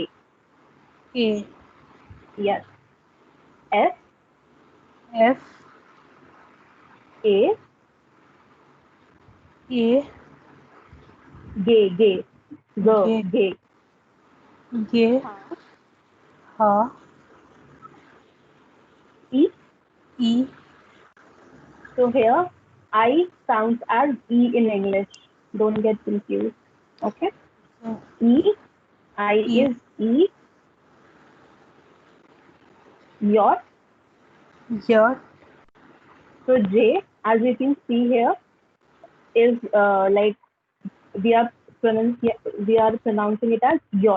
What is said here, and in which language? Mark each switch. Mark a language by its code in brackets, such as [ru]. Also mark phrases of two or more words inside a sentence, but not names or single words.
[en] A. Yes. S, F. A, A. gay, gay, go, Ge. gay. Ge. Ha. E. E. So here, I sounds as E in English. Don't get confused. Okay. E, I E. is E. Yacht. Yacht. So J, as you can see here, is like we are pronouncing it as yacht.